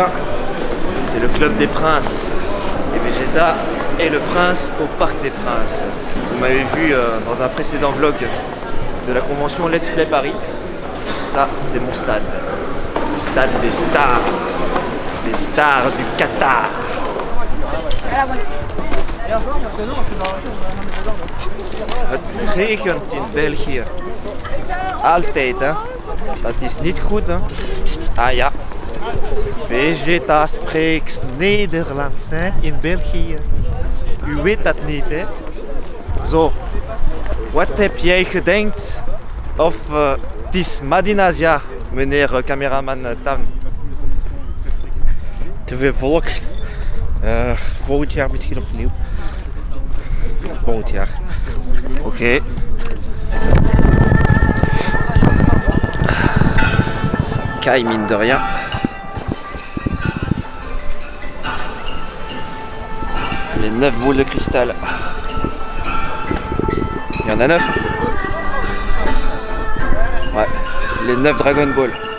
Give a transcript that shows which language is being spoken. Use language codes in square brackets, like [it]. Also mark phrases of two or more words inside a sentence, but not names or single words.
[fr] C'est le club des princes. Et Vegeta est le prince au Parc des Princes. Vous m'avez vu dans un précédent vlog de la convention Let's Play Paris. Ça, c'est mon stade. Le stade des stars. Les stars du Qatar. [nl] Het regent in België. Altijd, hè. Dat is niet goed, hè. Ah ja. Vegeta spreekt Nederlands, hè, in België. U weet dat niet, hè. Zo. Wat heb jij gedacht of het is Madinasia, meneer cameraman Tam? Te veel volk. Volgend jaar misschien opnieuw. Volgend jaar. Oké. [fr] Ça caille mine de rien. Les 9 boules de cristal. Il y en a 9. Ouais, les 9 Dragon Ball.